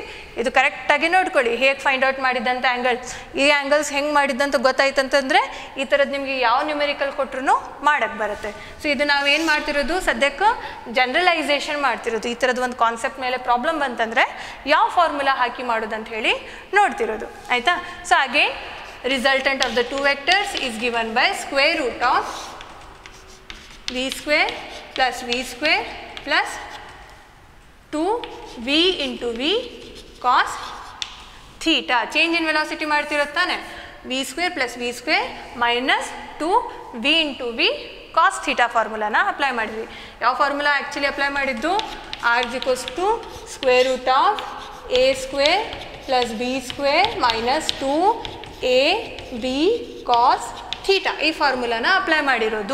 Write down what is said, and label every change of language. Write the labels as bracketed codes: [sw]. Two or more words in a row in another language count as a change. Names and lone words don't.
[kn] ಇದು ಕರೆಕ್ಟಾಗಿ ನೋಡ್ಕೊಳ್ಳಿ ಹೇಗೆ [en] find out [kn] ಮಾಡಿದ್ದಂಥ ಆ್ಯಂಗಲ್ಸ್, ಈ ಆ್ಯಂಗಲ್ಸ್ ಹೆಂಗೆ ಮಾಡಿದ್ದಂತ ಗೊತ್ತಾಯ್ತಂತಂದರೆ ಈ ಥರದ್ದು ನಿಮಗೆ ಯಾವ ನ್ಯೂಮೆರಿಕಲ್ ಕೊಟ್ಟರು ಮಾಡೋಕ್ಕೆ ಬರುತ್ತೆ. ಸೊ ಇದು ನಾವೇನು ಮಾಡ್ತಿರೋದು ಸದ್ಯಕ್ಕೆ ಜನರಲೈಸೇಷನ್ ಮಾಡ್ತಿರೋದು. ಈ ಥರದ್ದು ಒಂದು ಕಾನ್ಸೆಪ್ಟ್ ಮೇಲೆ ಪ್ರಾಬ್ಲಮ್ ಬಂತಂದರೆ ಯಾವ ಫಾರ್ಮುಲಾ ಹಾಕಿ ಮಾಡೋದಂತ ಹೇಳಿ ನೋಡ್ತಿರೋದು, ಆಯಿತಾ. [en] so again resultant of the two vectors is given by square root of v square plus v square plus 2v into v cos theta. change in velocity ಮಾಡ್ತಿರುತ್ತಾನೆ. v square plus v square minus 2v into v cos theta [kn] ಫಾರ್ಮುಲಾನ ಅಪ್ಲೈ ಮಾಡಿದ್ವಿ. [en] ಯಾವ formula actually apply ಮಾಡಿದ್ದು, r equals to square root of a square plus b square minus 2ab cos theta [kn] ಈ ಫಾರ್ಮುಲಾನ ಅಪ್ಲೈ ಮಾಡಿರೋದು.